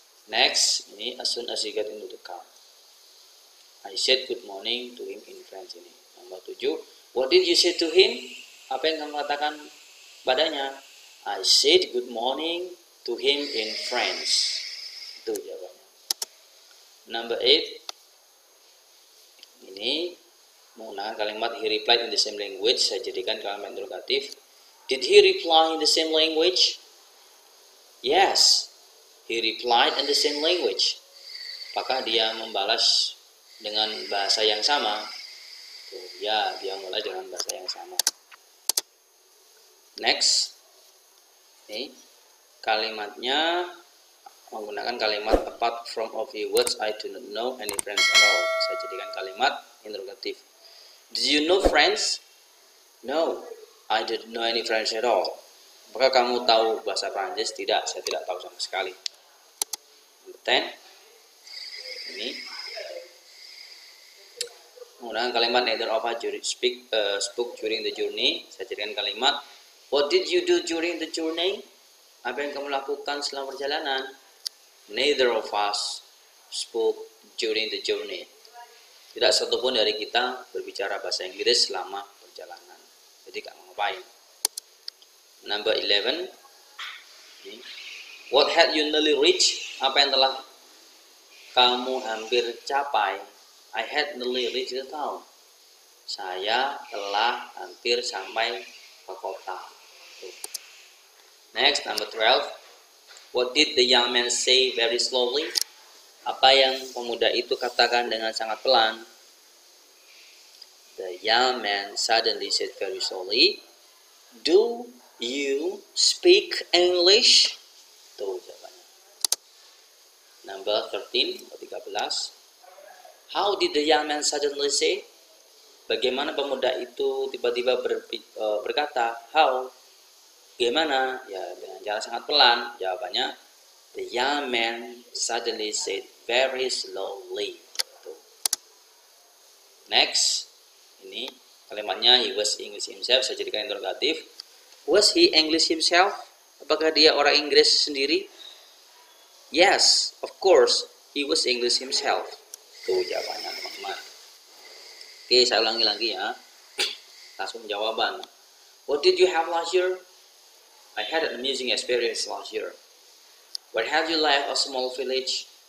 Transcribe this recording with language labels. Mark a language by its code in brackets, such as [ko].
[en] Next, ini as soon as he got into the car. I said good morning to him in French ini. Nomor 7. What did you say to him? [id] Apa yang kamu katakan padanya? [en] I said good morning to him in French. [id] Itu jawabannya. [en] Number 8. [id] Ini menggunakan kalimat [en] he replied in the same language. [id] Saya jadikan kalimat interrogatif. [en] Did he reply in the same language? Yes. He replied in the same language. [id] Apakah dia membalas dengan bahasa yang sama? Ya, dia mulai dengan bahasa yang sama. [en] Next. [id] Ini kalimatnya menggunakan kalimat [en] apart from a few words I do not know any French at all. [id] Saya jadikan kalimat interrogatif. [en] Did you know French? No, I didn't know any French at all. [id] Apakah kamu tahu bahasa Prancis? Tidak, saya tidak tahu sama sekali. [en] 10. [id] Ini menggunakan kalimat [en] neither of us spoke during the journey. [id] Saya jadikan kalimat [en] what did you do during the journey? [id] Apa yang kamu lakukan selama perjalanan? [en] Neither of us spoke during the journey. [id] Tidak satupun dari kita berbicara bahasa Inggris selama perjalanan. Jadi kamu ngapain? [en] Number 11. What had you nearly reached? [id] Apa yang telah kamu hampir capai? [en] I had nearly reached the town. [id] Saya telah hampir sampai ke kota. [en] Next, number 12. What did the young man say very slowly? [id] Apa yang pemuda itu katakan dengan sangat pelan? [en] The young man suddenly said very slowly, "Do you speak English?" [id] Tuh jawabannya. [en] Number 13 atau 13. How did the young man suddenly say? [id] Bagaimana pemuda itu tiba-tiba berkata, how? Bagaimana? Ya, dengan cara sangat pelan. [en] Jawabannya, the young man suddenly said very slowly. Tuh. Next, [id] ini kalimatnya [en] he was English himself. [id] Saya jadikan interrogatif. [en] Was he English himself? [id] Apakah dia orang Inggris sendiri? [en] Yes, of course, he was English himself. [id] Tuh jawabannya teman-teman. Oke, saya ulangi lagi ya. Langsung jawaban. [en] What did you have last year? I had an amusing experience last year. Where have you left a small village?